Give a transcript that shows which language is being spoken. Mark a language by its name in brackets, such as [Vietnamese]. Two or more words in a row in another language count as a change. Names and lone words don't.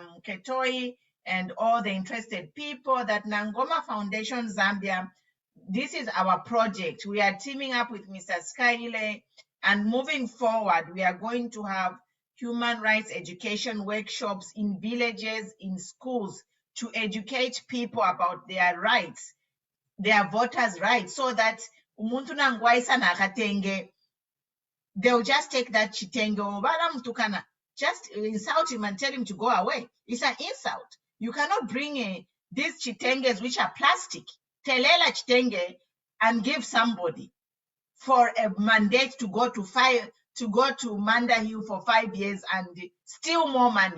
[English] Ketoi, and all the interested people that Nangoma Foundation Zambia, this is our project. We are teaming up with Mr. Skyle, and moving forward, we are going to have human rights education workshops in villages, in schools, to educate people about their rights, their voters' rights, so that [Bemba] umuntu nangwaisa nakatenge, [English] they'll just take that chitenge, just insult him and tell him to go away. It's an insult. You cannot bring these chitenges, which are plastic, [Bemba] telela chitenge, [English] and give somebody for a mandate to go to Manda Hill for 5 years and steal more money.